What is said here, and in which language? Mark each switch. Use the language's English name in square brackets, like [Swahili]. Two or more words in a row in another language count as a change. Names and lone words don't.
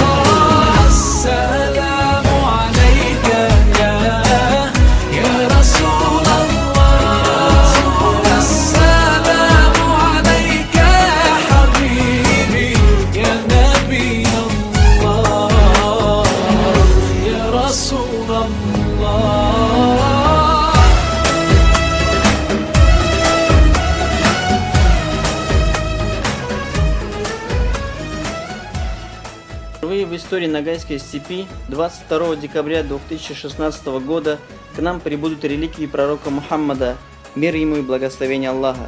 [Arabic] السلام عليك يا رسول الله، السلام عليك يا حبيبي يا نبي الله يا رسول الله. [Russian] Впервые в истории Ногайской степи 22 декабря 2016 года к нам прибудут реликвии пророка Мухаммада, мир ему и благословение Аллаха.